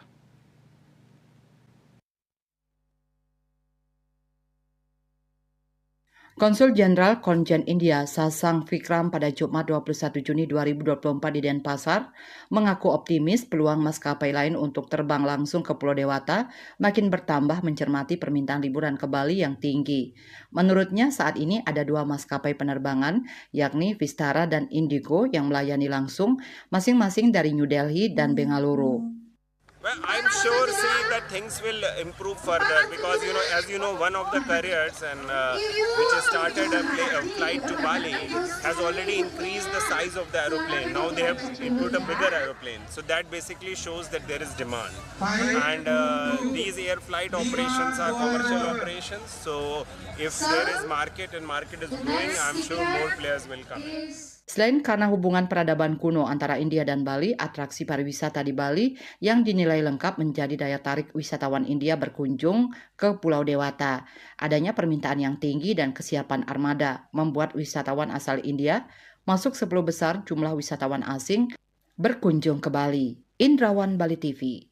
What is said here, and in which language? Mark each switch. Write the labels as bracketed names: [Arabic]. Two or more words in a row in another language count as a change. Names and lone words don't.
[Indonesian] Konsul Jenderal Konjen India Sasang Vikram pada Jumat 21 Juni 2024 di Denpasar mengaku optimis peluang maskapai lain untuk terbang langsung ke Pulau Dewata makin bertambah mencermati permintaan liburan ke Bali yang tinggi. Menurutnya saat ini ada dua maskapai penerbangan yakni Vistara dan Indigo yang melayani langsung masing-masing dari New Delhi dan Bengaluru. [English] Well, I'm sure that things will improve further because as you know, one of the carriers which has started a flight to Bali has already increased the size of the aeroplane. Now they have put a bigger aeroplane, so that basically shows that there is demand. And these air flight operations are commercial operations, so if there is market and market is growing, I'm sure more players will come in. [Indonesian] Selain karena hubungan peradaban kuno antara India dan Bali, atraksi pariwisata di Bali yang dinilai lengkap menjadi daya tarik wisatawan India berkunjung ke Pulau Dewata. Adanya permintaan yang tinggi dan kesiapan armada membuat wisatawan asal India masuk 10 besar jumlah wisatawan asing berkunjung ke Bali. Indrawan Bali TV.